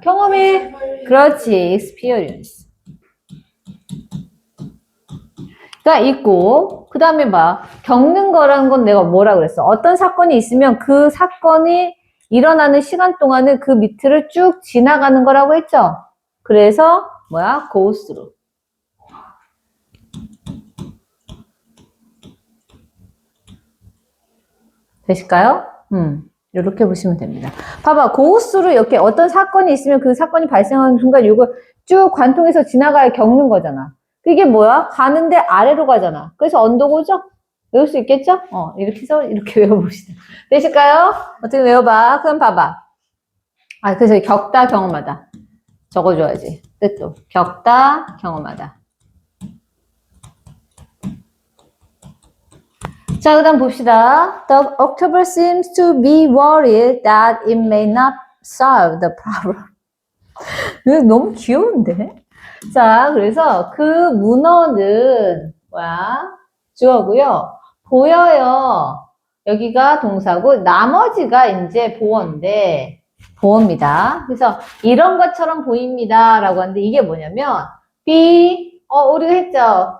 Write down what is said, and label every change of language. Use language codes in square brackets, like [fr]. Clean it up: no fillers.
[ko] 경험이, 그렇지, experience. 가 있고, 그 다음에 겪는 거라는 건 내가 뭐라 그랬어? 어떤 사건이 있으면 그 사건이 일어나는 시간 동안은 그 밑을 쭉 지나가는 거라고 했죠? 그래서, [en] go through. [ko] 되실까요? 이렇게 보시면 됩니다. 봐봐, 고수로 이렇게 어떤 사건이 있으면 그 사건이 발생하는 순간 이걸 쭉 관통해서 지나가야 겪는 거잖아. 그게 가는데 아래로 가잖아. 그래서 언더고죠? 외울 수 있겠죠? 이렇게 해서 이렇게 외워봅시다. 되실까요? 어떻게 외워봐. 그럼 봐봐. 그래서 겪다, 경험하다. 적어줘야지. 뜻도. 겪다, 경험하다. 자, 그 다음 봅시다. [en] The october seems to be worried that it may not solve the problem. [ko] 너무 귀여운데? 자, 그래서 그 문어는 주어고요. 보여요. 여기가 동사고 나머지가 이제 보어인데 보어입니다. 그래서 이런 것처럼 보입니다 라고 하는데 이게 뭐냐면 우리가 했죠.